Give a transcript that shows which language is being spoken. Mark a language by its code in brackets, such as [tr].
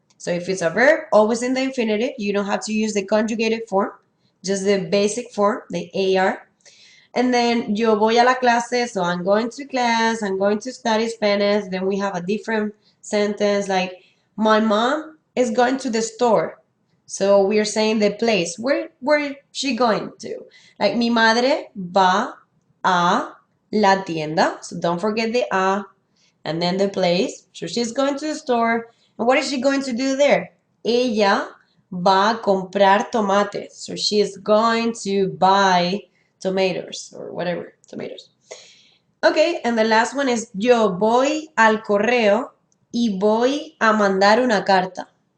[en] So if it's a verb, always in the infinitive. You don't have to use the conjugated form, just the basic form, the AR. And then [es] yo voy a la clase, [en] so I'm going to class, I'm going to study Spanish. Then we have a different sentence like, my mom is going to the store. So we're saying the place. Where is she going to? Like, [es] mi madre va a la tienda. [en] So don't forget the a and then the place. So she's going to the store. And what is she going to do there? [es] Ella va a comprar tomates. [en] So she is going to buy tomatoes or whatever, tomatoes. Okay, and the last one is [es] yo voy al correo y voy a mandar una carta.